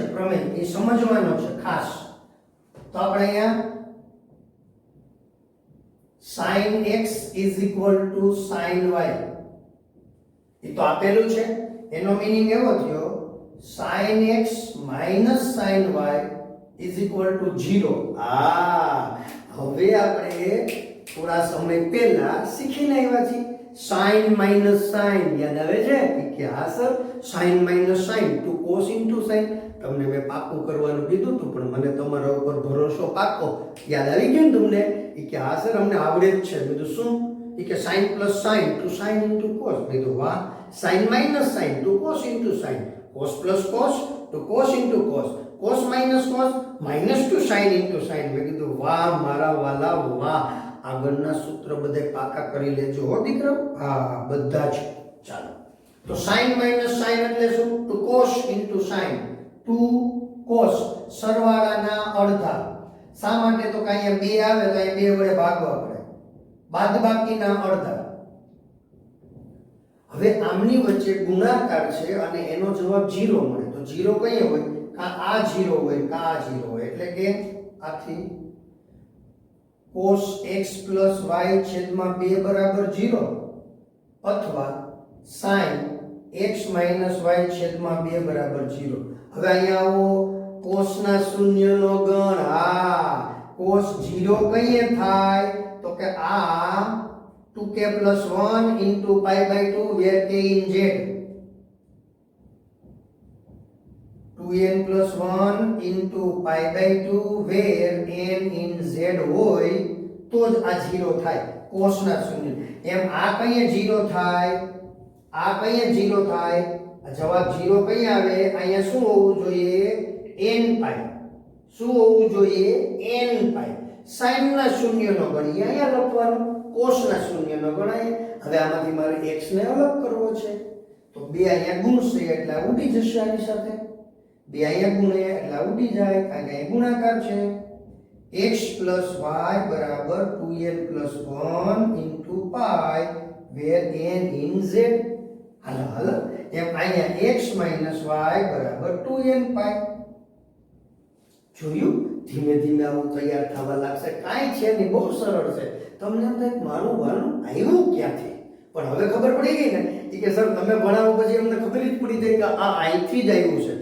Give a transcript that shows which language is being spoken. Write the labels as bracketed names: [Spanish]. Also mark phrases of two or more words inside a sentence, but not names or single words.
[Gujarati] પ્રમેય એ સમજવાનો છે ખાસ. તો આપણે અહીંયા [English] sin x sin y [Gujarati] એ તો આપેલું છે, એનો મીનિંગ એવો થયો [English] sin x sin y [Gujarati] 0. હવે આપણે થોડા સમય પહેલા શીખીને આવ્યા છીએ [English] sin minus sin. [Gujarati] યાદ આવે છે કે હા સર [English] sin minus sin to cos into sin. [Gujarati] તમને મેં પાકું કરવાનું કીધું હતું પણ મને તમારા ઉપર ભરોસો પાકો. યાદ આવી ગયું તમને? કે હા સર અમને આવડે જ છે. બધું શું? [English] કે sin plus sin to sin into cos. [Gujarati] કીધું વાહ. [English] sin minus sin to cos into sin. cos plus cos to cos into cos. cos minus cos minus to sin into sin. [Gujarati] મેં કીધું વાહ મારા વાલા વાહ. આગળના સૂત્ર બધે પાકા કરી લેજો હો દીકરા. હા બધા જ. ચાલો તો [English] sin minus sin [Gujarati] એટલે શું? [English] to cos into sin. to cos [Gujarati] સરવાળાના અડધા. શા માટે? તો કે અહીંયા 2 આવે તો અહીંયા 2 વડે ભાગવા પડે. બાદબાકીના અડધા. હવે આમની વચ્ચે ગુણાકાર છે અને એનો જવાબ 0 મળે. તો 0 કઈ હોય? કા આ 0 હોય કા આ 0 હોય. એટલે કે આથી [English] cos x plus y [Gujarati] છેદમાં 2 બરાબર 0 અથવા [English] sin x minus y [Gujarati] છેદમાં 2 બરાબર 0. હવે અહીંયા આવો cos ના શૂન્યનો ગણ. હા cos 0 કઈએ થાય? તો કે આ [English] 2k plus 1 into pi by 2 where k in z. 2n plus 1 into pi by 2 where n in z [Gujarati] હોય તો જ આ 0 થાય cos ના શૂન્ય. એમ આ કઈએ 0 થાય? આ કઈએ 0 થાય? આ જવાબ 0 કઈ આવે? અહીંયા શું હોવું જોઈએ? n પાઈ. શું હોવું જોઈએ? n પાઈ. sin ના શૂન્યનો ગણ અહીંયા લખવાનો, cos ના શૂન્યનો ગણ. હવે આમાંથી મારે x ને અલગ કરવો છે તો 2 અહીંયા ગુણશે એટલે ઉડી જશે આની સાથે. 2 અહીંયા ગુણે એટલે ઉડી જાય કારણ કે અહીં ગુણાકાર છે. [English] x plus y બરાબર 2n plus 1 into pi where n in z. [Gujarati] હાલો એમ અહીંયા [English] x minus y [Gujarati] બરાબર [English] 2n pi. [Gujarati] જોયું? ધીમે ધીમે આવું તૈયાર થવા લાગશે. કાંઈ છે નહીં, બહુ સરળ છે. તમને એમ થાય મારું વાલું આવ્યું ક્યાંથી? પણ હવે ખબર પડી ગઈ ને કે સર તમે ભણાવો પછી અમને ખબર જ પડી જાય કે આ અહીંથી જ આવ્યું છે.